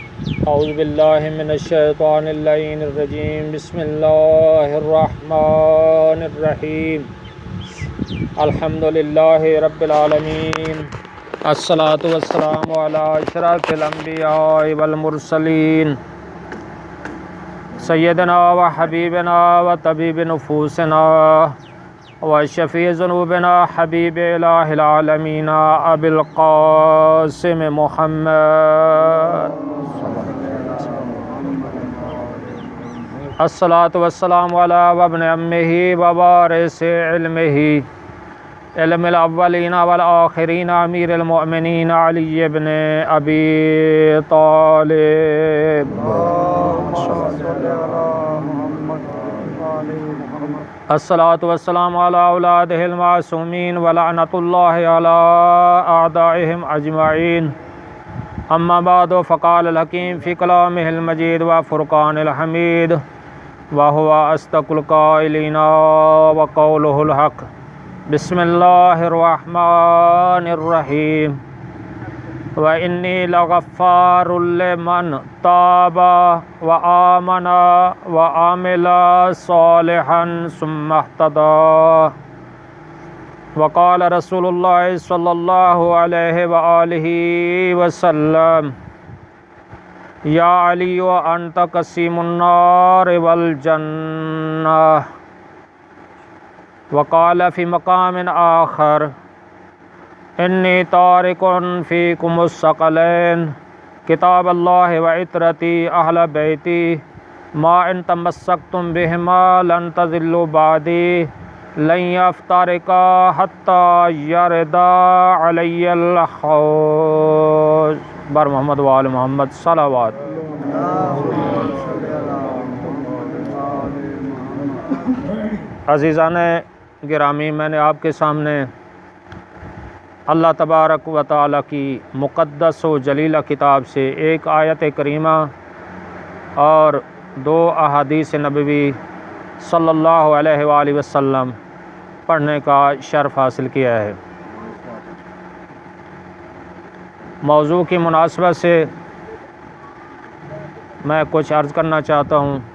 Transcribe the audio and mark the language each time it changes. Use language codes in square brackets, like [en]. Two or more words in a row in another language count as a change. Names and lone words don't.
[ar] أعوذ بالله من الشيطان الرجيم بسم الله الرحمن الرحيم الحمد لله رب العالمين الصلاة والسلام على أشرف الأنبياء والمرسلين سيدنا وحبيبنا وطبيب نفوسنا وشفيع ذنوبنا حبيب إله العالمين أبي القاسم محمد الصلاة والسلام على وابن عمه ووارث علمه علم الأولين والآخرين أمير المؤمنين علي بن أبي طالب. الصلاة والسلام على أولاده المعصومين ولعنة الله على أعدائهم أجمعين. أما بعد فقال الحكيم في كلامه المجيد وفرقان الحميد وهو أصدق القائلين وقوله الحق. بسم الله الرحمن الرحيم وإني لغفار لمن تاب وآمن وعمل صالحا ثم اهتدى. وقال رسول الله صلى الله عليه وآله وسلم يا علي وأنت قسيم النار والجنة. وقال في مقام آخر إني تارك فيكم الثقلين كتاب الله وعترتي أهل بيتي ما إن تمسكتم بهما لن تضلوا بعدي لن يفترقا حتى يردا علي الحوض. [fa] بر محمد و آل محمد صلوات. [ur] عزیزانِ گرامی، میں نے آپ کے سامنے اللہ [ar] تبارك وتعالى [ur] کی مقدس و جلیلہ کتاب سے ایک آیتِ کریمہ اور دو احادیثِ نبوی [ar] صلى الله عليه وسلم [ur] پڑھنے کا شرف حاصل کیا ہے. موضوع کی مناسبت سے میں کچھ عرض کرنا چاہتا ہوں.